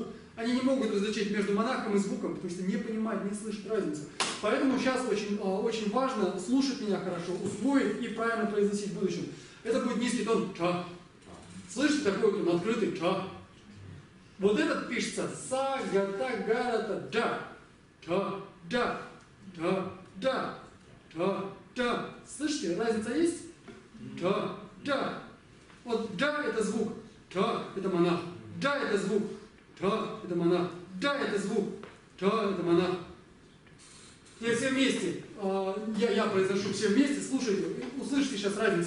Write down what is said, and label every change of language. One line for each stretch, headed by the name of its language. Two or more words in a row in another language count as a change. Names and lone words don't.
Russian: Они не могут различить между монахом и звуком, потому что не понимают, не слышат разницу. Поэтому сейчас очень важно слушать меня хорошо, усвоить и правильно произносить в будущем. Это будет низкий тон ча. Слышите, такой вот он открытый ча. Вот этот пишется са, гата, гарата, джа. Ча, джа, ча, джа, ча, джа. Слышите, разница есть? Ча, джа. Вот джа это звук, ча это монах. Джа это звук, ча это монах. Джа это звук, ча это монах. Теперь все вместе. Я произношу все вместе, слушайте, услышите сейчас разницу.